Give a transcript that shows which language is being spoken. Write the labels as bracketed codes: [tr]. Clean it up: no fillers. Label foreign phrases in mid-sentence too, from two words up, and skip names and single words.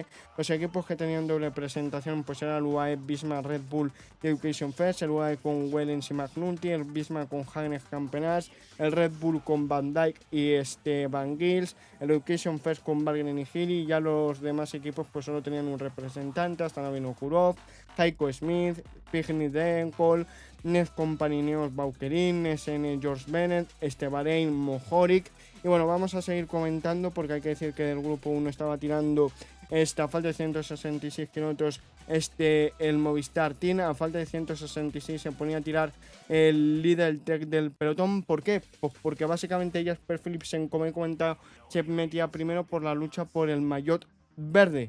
[es] Los equipos que tenían doble presentación pues era el UAE, Bismarck, Red Bull y Education First, el UAE con Wellens y McNulty, el Bismarck con Hagenes Campenas, el Red Bull con Van Dijk y Van Gils, el Education First con Bargren y Gili, y ya los demás equipos pues solo tenían un representante, hasta Navino Kurov, Heiko Smith, Pigny Denkol, Ned Company Neos Baukerin, SN George Bennett, Bahrein Mohoric. Y bueno, vamos a seguir comentando porque hay que decir que del grupo 1 estaba tirando a falta de 166 kilómetros el Movistar Team. A falta de 166 se ponía a tirar el líder del pelotón. ¿Por qué? Pues porque básicamente Jasper Philipsen, como he comentado, se metía primero por la lucha por el maillot verde.